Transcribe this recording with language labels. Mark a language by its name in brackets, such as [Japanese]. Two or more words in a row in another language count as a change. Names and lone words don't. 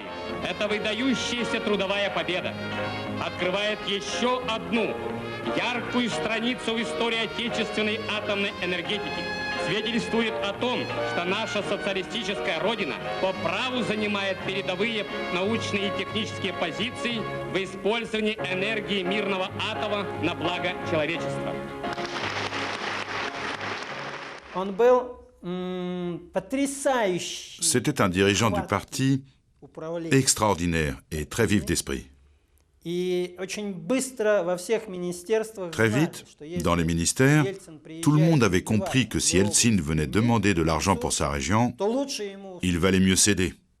[Russian] Эта выдающаяся трудовая победа открывает еще одну яркую страницу в истории отечественной атомной энергетики. Свидетельствует о том, что наша социалистическая родина по праву занимает передовые научные и технические позиции в использовании энергии мирного атома на благо человечества. [French] C'était un dirigeant du parti extraordinaire et très vif d'esprit. Très vite, dans les ministères, tout le monde avait compris que si Yeltsin venait demander de l'argent pour sa région, il valait mieux céder.